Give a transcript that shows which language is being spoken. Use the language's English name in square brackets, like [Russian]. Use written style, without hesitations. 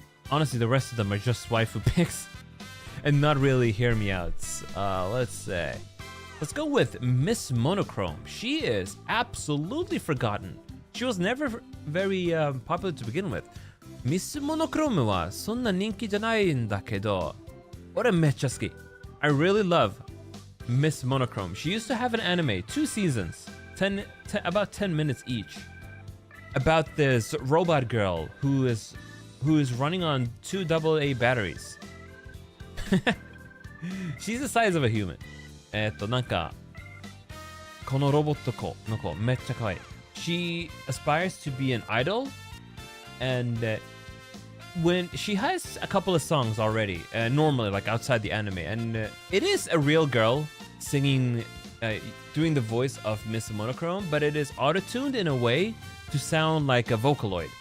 [English] Honestly, the rest of them are just waifu picks and not really hear me outs. Let's say. Let's go with Miss Monochrome. She is absolutely forgotten. She was never very popular to begin with. [Japanese] Miss Monochrome はそんな人気じゃないんだけど、俺めっちゃ好き。 [English] I really love Miss Monochrome. She used to have an anime, 2 seasons, about 10 minutes each, about this robot girl who is running on 2 AA batteries. She's the size of a human. [Japanese] なんかこのロボット子の子めっちゃ可愛い。 [English] She aspires to be an idol, and when she has a couple of songs already, normally like outside the anime, and it is a real girl singing, doing the voice of Miss Monochrome, but it is auto-tuned in a way to sound like a Vocaloid.